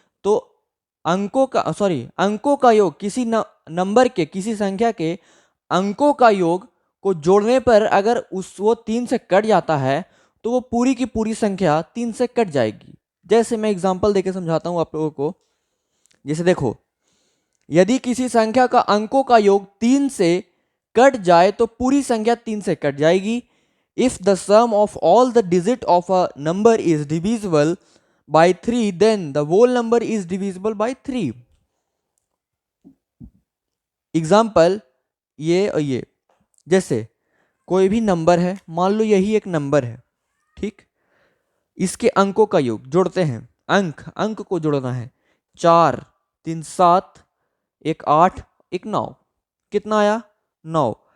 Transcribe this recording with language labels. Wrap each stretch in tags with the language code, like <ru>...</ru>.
<hi>तो अंकों का योग, किसी नंबर के, किसी संख्या के अंकों का योग को जोड़ने पर अगर वो 3 से कट जाता है तो वो पूरी की पूरी संख्या 3 से कट जाएगी। जैसे मैं एग्जांपल देके समझाता हूँ आप लोगों को। जैसे देखो, यदि किसी संख्या का अंकों का योग 3 से कट जाए तो पूरी संख्या 3 से कट जाएगी।</hi> <en>If the sum of all the digit of a number is divisible by 3, then the whole number is divisible by 3. Example,</en> <hi>ये और ये। जैसे कोई भी नंबर है, मान लो यही एक नंबर है, ठीक, इसके अंकों का योग जोड़ते हैं, अंक अंक को जोड़ना है, 4 3 7, एक 8, एक 9, कितना आया 9।</hi>